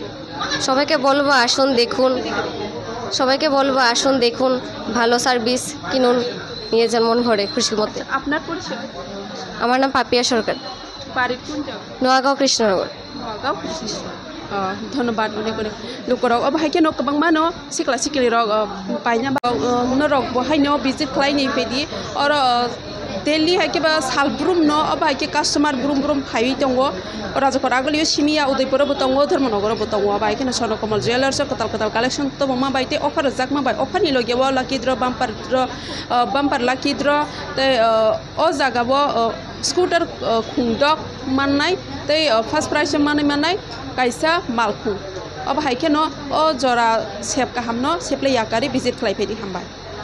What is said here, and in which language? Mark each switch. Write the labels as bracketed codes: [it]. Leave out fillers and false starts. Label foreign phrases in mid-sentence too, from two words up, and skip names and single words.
[bn] সবাইকে বলবো আসুন দেখুন সবাইকে বলবো আসুন দেখুন ভালো সার্ভিস কিনুন নিয়ে যান মন ভরে খুশি মতে আপনার পরিচয় আমার নাম পাপিয়া সরকার বাড়ি কোন জায়গা নোয়াগাঁও কৃষ্ণনগর নোয়াগাঁও ধন্যবাদ অনেক অনেক লোকরাও [trp] ভাইকে নক গোबां मानो सिख्ला सिख्लि रक पाइना नरक बहायनो भिजिट खालायनि फैदि और दिल्ली हाइकेबा सालब्रुम न अबाइके कास्टमार ब्रुम ब्रुम फाइवि दङ राजाखर आगोलियो सिमिया उदयपुरावबो दङ धर्मनगरावबो दङ बाइकेनो Swarnakomal Jewellers कताल कालेक्शन तो मा बाइते अफार जाक मा बाइ अफारनि लगियाव [en] lucky draw bumper lucky draw [trp] ते अ जागाव स्कूटर खुंदक माननाय ते [en] first prize [trp] माननाय काइसा मालखुं अब हाइकेनो अ जरा सेप काहामनो सेप्ले याकारि भिजिट खालायफैदि हामबाय।